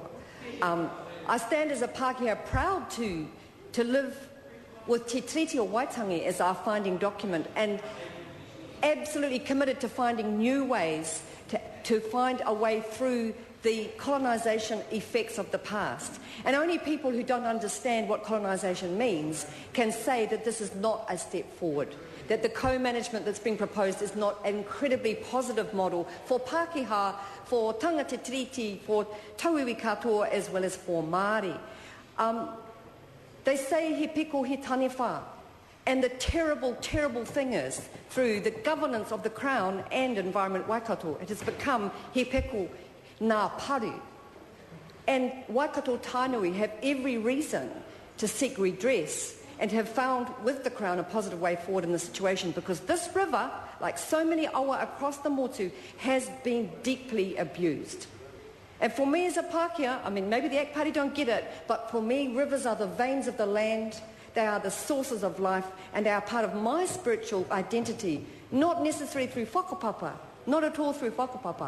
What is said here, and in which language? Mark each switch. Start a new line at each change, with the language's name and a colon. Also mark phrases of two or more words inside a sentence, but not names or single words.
English: I stand as a Pākehā proud to live with Te Tiriti o Waitangi as our finding document, and absolutely committed to finding new ways to find a way through the colonisation effects of the past. And only people who don't understand what colonisation means can say that this is not a step forward, that the co-management that's being proposed is not an incredibly positive model for Pākehā, for
Māori: tangata tiriti,
English: for
Māori: tauiwi katoa,
English: as well as for Māori. They say
Māori: he piko he taniwha,
English: and the terrible, terrible thing is, through the governance of the Crown and Environment Waikato, it has become
Māori: he peko nā paru.
English: And Waikato-Tainui have every reason to seek redress and have found with the Crown a positive way forward in the situation, because this river, like so many awa across the motu, has been deeply abused. And for me as a Pākehā, I mean, maybe the ACT Party don't get it, but for me, rivers are the veins of the land, they are the sources of life, and they are part of my spiritual identity, not necessarily through whakapapa, not at all through whakapapa.